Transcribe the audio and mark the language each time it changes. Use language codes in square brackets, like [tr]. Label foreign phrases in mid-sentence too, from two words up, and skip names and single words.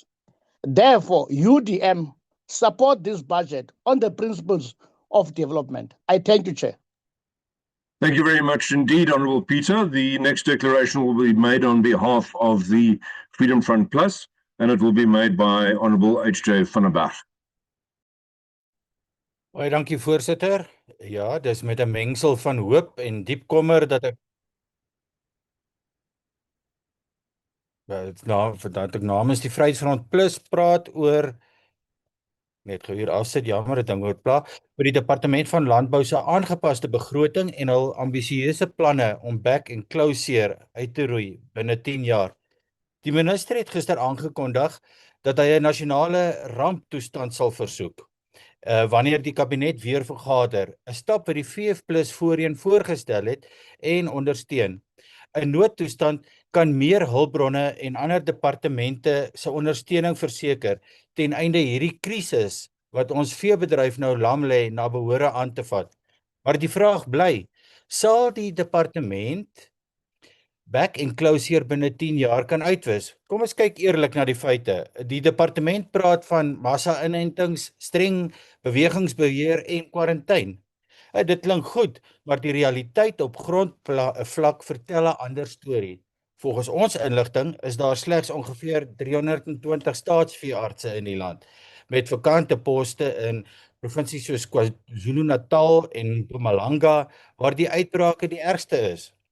[en] Therefore, UDM support this budget on the principles of development. I thank you, Chair. Thank you very much indeed, Honourable Peter. The next declaration will be made on behalf of the Freedom Front Plus, and it will be made by Honourable H.J. van der Berg. [af] Baie dankie voorsitter. Ja, dis met 'n mengsel van hoop en diep kommer dat ek dat ek namens die Vryheidsfront Plus praat oor net gou hier afsit, jammer, dit ding oor pla, oor die Departement van Landbou se aangepaste begroting en hul ambisieuse planne om back and closure uit te roei binne 10 jaar. Die minister het gister aangekondig dat hy 'n nasionale ramptoestand sal versoek. Wanneer die kabinet weer vergader, 'n stap wat die VF+ voorheen voorgestel het en ondersteun. 'n Noodtoestand kan meer hulpbronne en ander departemente se ondersteuning verseker ten einde hierdie krisis wat ons veebedryf nou lam lê na behore aan te vat. Maar die vraag bly, sal die departement back and closure binne 10 jaar kan uitwis? Kom ons kyk eerlik na die feite. Die departement praat van massa-inentings, streng bewegingsbeheer en kwarantyne. Dit klink goed, maar die realiteit op grondvlak vertel 'n ander storie. Volgens ons inligting is daar slegs ongeveer 320 staatsveeartse in die land, met vakante poste in provinsies soos KwaZulu-Natal en Mpumalanga, waar die uitbrake die ergste is.